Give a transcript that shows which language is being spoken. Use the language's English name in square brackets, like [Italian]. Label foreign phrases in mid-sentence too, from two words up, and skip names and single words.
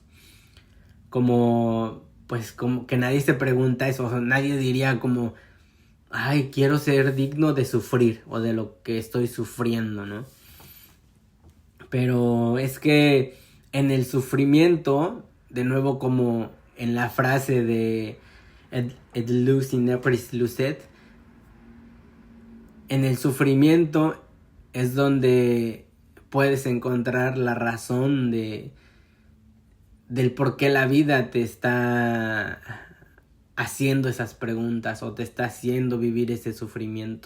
[Spanish] Como que nadie se pregunta eso. O sea, nadie diría como: ay, quiero ser digno de sufrir o de lo que estoy sufriendo, ¿no? Pero es que en el sufrimiento, de nuevo como en la frase de [Latin] et lux in tenebris lucet, [Spanish] en el sufrimiento es donde puedes encontrar la razón del por qué la vida te está haciendo esas preguntas o te está haciendo vivir ese sufrimiento.